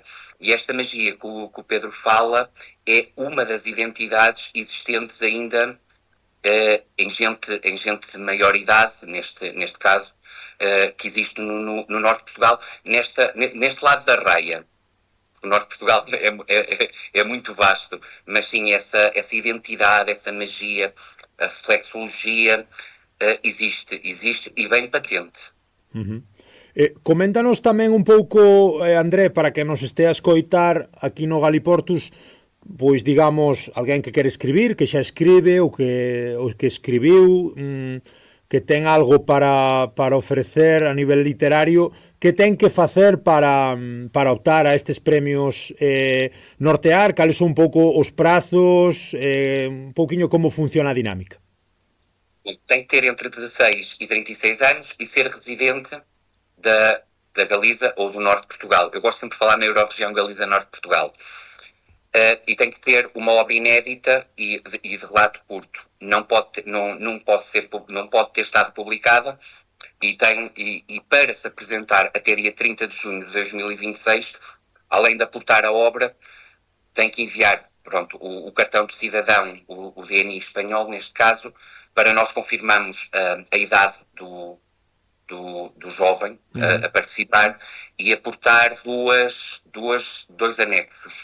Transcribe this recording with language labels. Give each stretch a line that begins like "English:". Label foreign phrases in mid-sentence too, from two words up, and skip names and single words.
Portuguese: E esta magia que o Pedro fala é uma das identidades existentes ainda em gente de maior idade, neste caso, que existe no norte de Portugal, neste lado da raia. O norte de Portugal é muito vasto, mas sim, essa identidade, essa magia, a reflexologia existe e bem patente. Uhum.
Galician: Coméntanos tamén un pouco, André, para que nos estea a escoitar aquí no Galiportus, pois digamos, alguén que quere escribir, que xa escribe, ou que escribiu, que ten algo para ofrecer a nivel literario, que ten que facer para optar a estes premios Nortear, cales son un pouco os prazos, un pouquiño como funciona a dinámica.
Portuguese: Tem que ter entre 16 e 36 anos e ser residente da Galiza ou do Norte de Portugal. Eu gosto sempre de falar na Eurorregião Galiza-Norte de Portugal. E tem que ter uma obra inédita e de relato curto. Não pode ter estado publicada e para se apresentar até dia 30 de junho de 2026, além de aportar a obra, tem que enviar o cartão de cidadão, o DNI espanhol neste caso, para nós confirmarmos a idade do jovem a participar e aportar dois anexos.